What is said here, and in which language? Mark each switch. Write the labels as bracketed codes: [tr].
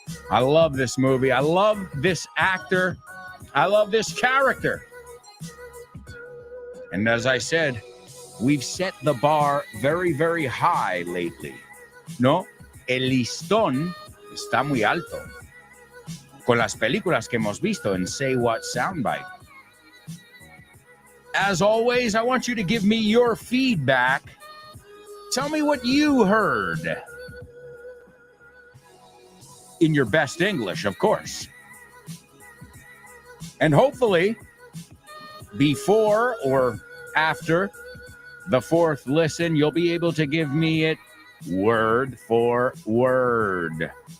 [en] I love this movie. I love this actor. I love this character. And as I said, we've set the bar very, very high lately. [es] ¿No? El listón está muy alto. Con las películas que hemos visto en Say What Soundbite. [en] As always, I want you to give me your feedback. Tell me what you heard. In your best English, of course. And hopefully, before or after the fourth listen, you'll be able to give me it word for word.